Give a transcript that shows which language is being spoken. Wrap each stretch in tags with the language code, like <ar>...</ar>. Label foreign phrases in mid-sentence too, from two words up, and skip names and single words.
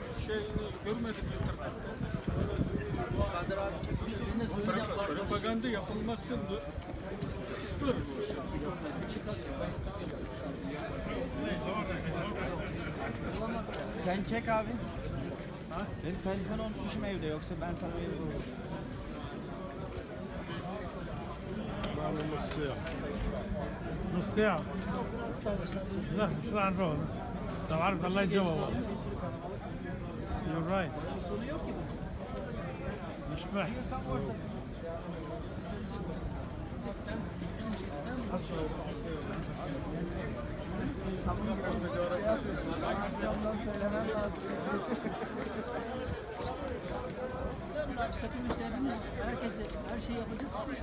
<tr>şeyini görmedik internette. Propaganda yapılmazsın. Dur. Sen çek abi. Ha? Benim telefonu unutmuşum evde, yoksa ben sana veririm.</tr> <ar>نص ساعة نص ساعة لا مش راح نروح لو عارف الله يجاوب</ar> <en>You're right</en> <ar>مش محتاج</ar> <tr>Takım işlerinde herkese her şeyi yapacağız.</tr>